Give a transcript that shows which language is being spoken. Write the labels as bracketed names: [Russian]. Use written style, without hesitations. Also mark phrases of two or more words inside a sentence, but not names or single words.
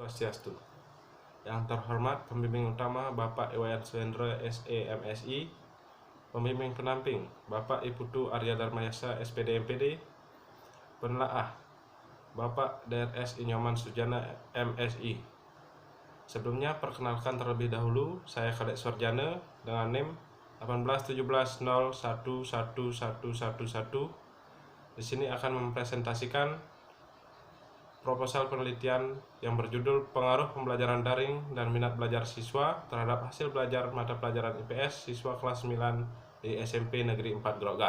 [Indonesian] Swastiastu. Yang terhormat Pembimbing Utama Bapak Iwayan Suhendro SE MSI, Pembimbing Pendamping Bapak Iputu Arya Dharmayasa SPD MPD, Penelaah Bapak DRS Inyoman Sujana MSI. Sebelumnya perkenalkan terlebih dahulu, saya Kadek Sorjana dengan NIM 18170111111. Di sini akan mempresentasikan proposal penelitian yang berjudul Pengaruh Pembelajaran Daring dan Minat Belajar Siswa terhadap Hasil Belajar Mata Pelajaran IPS Siswa kelas 9 di SMP Negeri 4 Grogak.